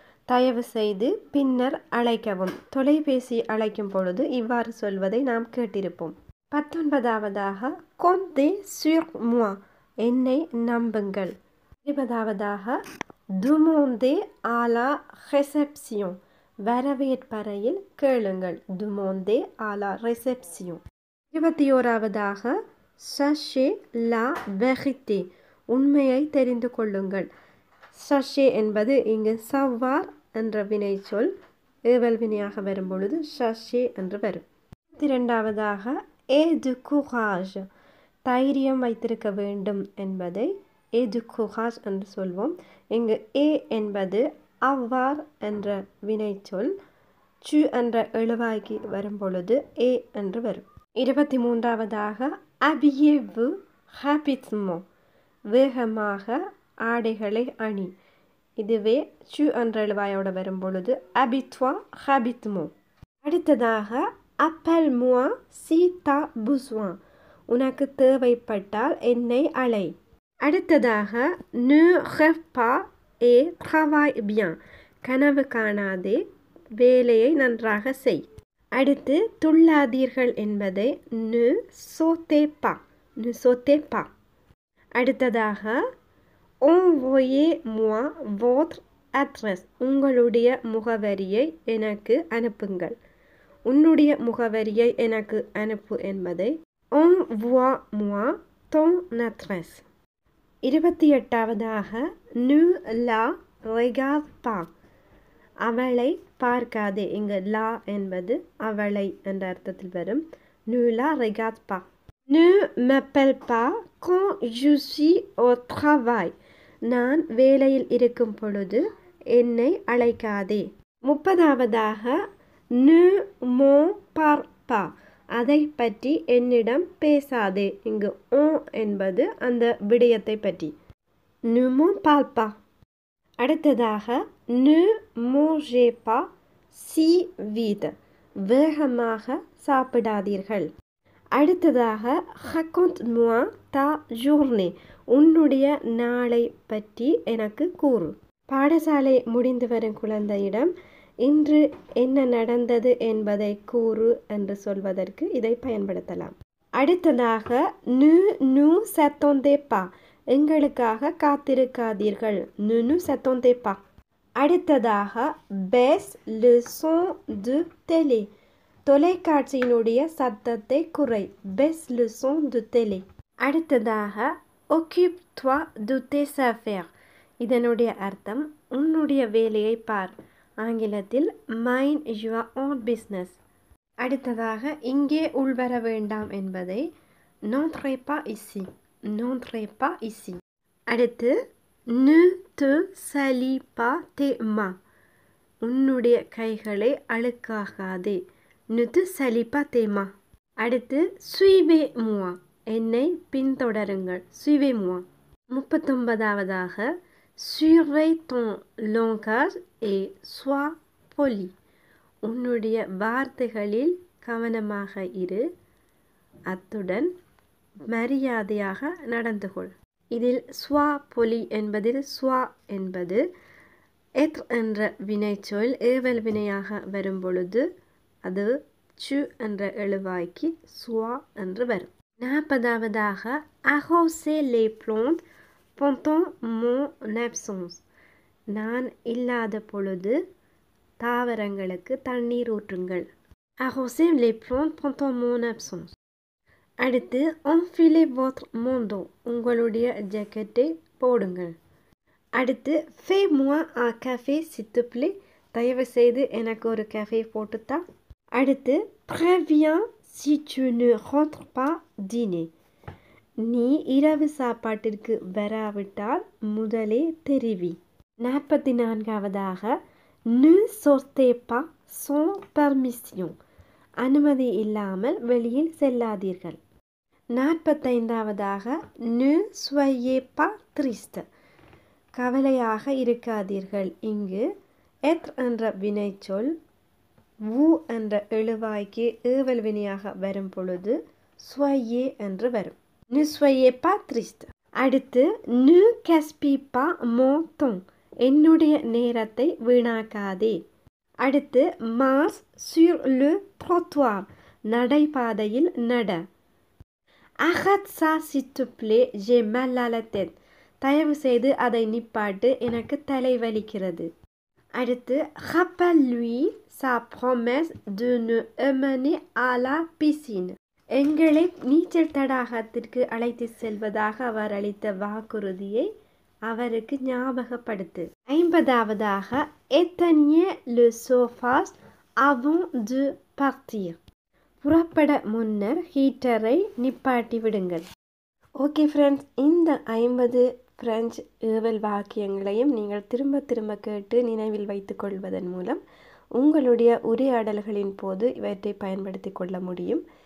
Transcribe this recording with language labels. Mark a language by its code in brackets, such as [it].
[ta] தயவு செய்து பின்னர் அழைக்கவும். தொலைபேசி அழைக்கும் பொழுது இவ்வாறு சொல்வதை நாம் கேட்டிருப்போம். [fr] 19வதாக comptez sur moi. [ta] என்னை நம்புங்கள். [fr] 20வதாக demandez à la réception. [ta] வரவேற்பறையில் கேளுங்கள். [fr] demandez à la réception. 21வதாக sachez la vérité. [ta] உண்மையை தெரிந்து கொள்ளுங்கள். sachez என்பது இங்கு savoir என்ற வினை சொல் ஏவல் வினையாக வரும் பொழுது sachez என்று வரும். [fr] 22வதாக et de courage. [ta] தைரியம் வைத்திருக்க வேண்டும் என்பதை [fr] et de courage [ta] என்று சொல்வோம். இங்கு a என்பது avoir என்ற வினை சொல் tu என்ற எழுவாய்க்கு வரும் பொழுது a என்று வரும். [fr] 23வதாக habillez-vous rapidement. [ta] வேகமாக ஆடைகளை அணி. இதுவே tu என்ற எழுவாயோடு வரும் பொழுது [fr] habille-toi rapidement. அடுத்ததாக appelle-moi si tu as besoin. [ta] உனக்கு தேவைப்பட்டால் என்னை அழை. [fr] அடுத்ததாக ne rêve pas et travaille bien. [ta] கனவு காணாதே, வேலையை நன்றாக செய். அடுத்து துள்ளாதீர்கள் என்பதை [fr] ne sautez pas. ne sautez pas. அடுத்ததாக envoyez-moi votre adresse. [ta] உங்களுடைய முகவரியை எனக்கு அனுப்புங்கள். உன்னுடைய முகவரியை எனக்கு அனுப்பு என்பதை [fr] envoie-moi ton adresse. 28வதாக ne la regarde pas. [ta] அவளை பார்க்காதே. இங்கு la என்பது அவளை என்ற அர்த்தத்தில் வரும். [fr] ne la regarde pas. ne m'appelle pas quand je suis au travail. [ta] நான் வேலையில் இருக்கும் பொழுது என்னை அழைக்காதே. [fr] 30வதாக ne m'en parle pas. [ta] அதை பற்றி என்னிடம் பேசாதே. இங்கு on என்பது அந்த விடயத்தை பற்றி. [fr] ne m'en parle pas. அடுத்ததாக ne mangez pas si vite. [ta] வேகமாக சாப்பிடாதீர்கள். அடுத்ததாக [fr] raconte-moi ta journée. [ta] உன்னுடைய நாளை பற்றி எனக்கு கூறு. பாடசாலை முடிந்து வரும் குழந்தையிடம் இன்று என்ன நடந்தது என்பதை கூறு என்று சொல்வதற்கு இதை பயன்படுத்தலாம். [fr] அடுத்ததாக ne nous attendez pas. [ta] எங்களுக்காக காத்திருக்காதீர்கள். [fr] ne nous attendez pas. அடுத்ததாக baisse le son de télé. [ta] தொலைக்காட்சியினுடைய சத்தத்தை குறை. [fr] baisse le son de télé. அடுத்ததாக occupe-toi de tes affaires. [ta] இதனுடைய அர்த்தம் உன்னுடைய வேலையை பார். [en] ஆங்கிலத்தில் mind your own business. [ta] அடுத்ததாக இங்கே உள்வர வேண்டாம் என்பதை [fr] n'entrez pas ici. n'entrez pas ici. அடுத்து ne te salis pas tes mains. [ta] உன்னுடைய கைகளை அழுக்காகாதே. [fr] ne te salis pas tes mains. அடுத்து suivez-moi. [ta] என்னை பின்தொடருங்கள். suivez-moi. [fr] 39வதாக surveille ton langage et sois poli. [ta] உன்னுடைய வார்த்தைகளில் கவனமாக இரு, அத்துடன் மரியாதையாக நடந்து கொள். இதில் sois poli என்பதில் sois என்பது être என்ற வினைச்சொல் ஏவல் வினையாக வரும் பொழுது அது tu என்ற எழுவாய்க்கு sois என்று வரும். [fr] 40வதாக arroser les plantes pendant mon absence. [ta] நான் இல்லாத பொழுது தாவரங்களுக்கு தண்ணீர் ஊற்றுங்கள். [fr] arroser les plantes pendant mon absence. [ta] அடுத்து [fr] enfilez votre manteau. [ta] உங்களுடைய ஜாக்கெட்டை போடுங்கள். [fr] அடுத்து fais-moi un café s'il te plaît. [ta] தயவு செய்து எனக்கு ஒரு காஃபே போட்டுத்தா. [fr] அடுத்து préviens si tu ne rentres pas dîner. [ta] நீ இரவு சாப்பாட்டிற்கு வராவிட்டால் முதலே தெரிவி. [fr] 44வதாக ne sortez pas sans permission. [ta] அனுமதி இல்லாமல் வெளியில் செல்லாதீர்கள். [fr] 45வதாக ne soyez pas triste. [ta] கவலையாக இருக்காதீர்கள். இங்கு être என்ற வினைச்சொல் vous என்ற எழுவாய்க்கு ஏவல் வினையாக வரும் பொழுது soyez என்று வரும். [fr] ne soyez pas triste. அடுத்து ne gaspille pas mon temps. [ta] என்னுடைய நேரத்தை வீணாக்காதே. அடுத்து [fr] marche sur le trottoir. [ta] நடைபாதையில் நட. [fr] arrête ça s'il te plaît, j'ai mal à la tête. [ta] தயவு செய்து அதை நிப்பாட்டு, எனக்கு தலைவலிக்கிறது. [fr] அடுத்து rappelle-lui sa promesse de nous emmener à la piscine. [ta] எங்களை நீச்சல் தடாகத்திற்கு அழைத்து செல்வதாக அவர் அளித்த வாக்குறுதியை அவருக்கு ஞாபகப்படுத்து. [fr] 50வதாக éteignez le chauffage avant de partir. [ta] புறப்பட முன்னர் ஹீட்டரை நிப்பாட்டி விடுங்கள். ஓகே ஃப்ரெண்ட்ஸ், இந்த 50 பிரெஞ்சு ஏவல் வாக்கியங்களையும் நீங்கள் திரும்ப திரும்ப கேட்டு நினைவில் வைத்து கொள்வதன் மூலம் உங்களுடைய உரையாடல்களின் போது இவற்றை பயன்படுத்தி கொள்ள முடியும்.